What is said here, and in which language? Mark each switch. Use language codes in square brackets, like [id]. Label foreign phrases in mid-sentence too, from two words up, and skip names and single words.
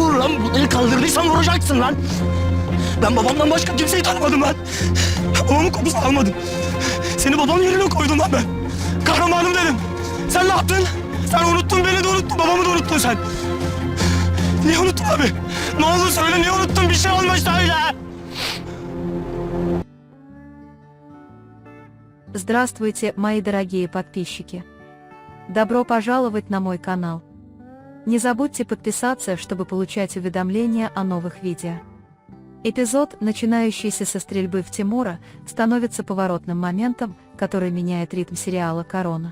[tr] Vur lan, bu eli kaldırdıysan vuracaksın lan. Ben babamdan başka kimseyi tanımadım lan. Babamın kokusunu almadım. Seni babamın yerine koydum lan ben. Kahramanım dedim. Sen ne yaptın? Sen unuttun, beni de unuttun, babamı da unuttun sen. Niye unuttun abi? Ne olur söyle, niye unuttun? Bir şey olmuş söyle. [ru] Здравствуйте, мои дорогие подписчики! Добро пожаловать на мой канал. Не забудьте подписаться, чтобы получать уведомления о новых видео. Эпизод, начинающийся со стрельбы в Тимура, становится поворотным моментом, который меняет ритм сериала «Корона».